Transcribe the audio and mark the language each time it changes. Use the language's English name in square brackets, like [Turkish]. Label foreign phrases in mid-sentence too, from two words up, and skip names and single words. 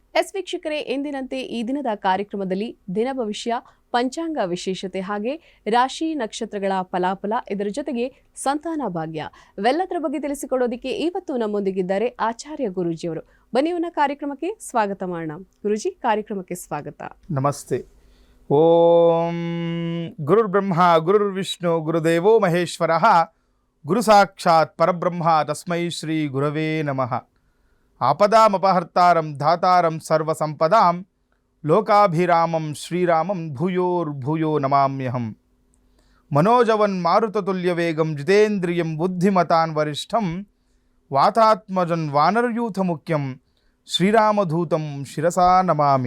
[Kannada] ವೀಕ್ಷಕರೇ, ಎಂದಿನಂತೆ ಈ ದಿನದ ಕಾರ್ಯಕ್ರಮದಲ್ಲಿ ದಿನ ಭವಿಷ್ಯ, ಪಂಚಾಂಗ ವಿಶೇಷತೆ, ಹಾಗೆ ರಾಶಿ ನಕ್ಷತ್ರಗಳ ಫಲಾಫಲ, ಇದರ ಜೊತೆಗೆ ಸಂತಾನ ಭಾಗ್ಯ ಇವೆಲ್ಲದರ ಬಗ್ಗೆ ತಿಳಿಸಿಕೊಡೋದಕ್ಕೆ ಇವತ್ತು ನಮ್ಮೊಂದಿಗಿದ್ದಾರೆ ಆಚಾರ್ಯ ಗುರೂಜಿಯವರು. ಬನ್ನಿವನ್ನ ಕಾರ್ಯಕ್ರಮಕ್ಕೆ ಸ್ವಾಗತ ಮಾಡೋಣ. ಗುರೂಜಿ, ಕಾರ್ಯಕ್ರಮಕ್ಕೆ ಸ್ವಾಗತ. ನಮಸ್ತೆ. [Sanskrit] ಓಂ ಗುರುರ್ ಬ್ರಹ್ಮ ಗುರುರ್ ವಿಷ್ಣು ಗುರುದೇವೋ ಮಹೇಶ್ವರಃ ಗುರು ಸಾಕ್ಷಾತ್ ಪರಬ್ರಹ್ಮ ತಸ್ಮೈ ಶ್ರೀ ಗುರವೇ ನಮಃ. ಆಪದಾಮಪಹರ್ತಾರಂ ಧಾತಾರಂ ಸರ್ವಸಂಪದಾಂ ಲೋಕಾಭಿರಾಮಂ ಶ್ರೀರಾಮಂ ಭೂಯೋರ್ಭೂಯೋ ನಮಾಮ್ಯಹಂ. ಮನೋಜವನ್ ಮಾರುತತುಲ್ಯವೇಗಂ ಜಿತೇಂದ್ರಿಯಂ ಬುದ್ಧಿಮತಾನ್ ವರಿಷ್ಠಂ ವಾತಾತ್ಮಜನ್ ವಾನರಯೂಥ ಮುಖ್ಯಂ ಶ್ರೀರಾಮಧೂತಂ ಶಿರಸಾ ನಮಾಮಿ.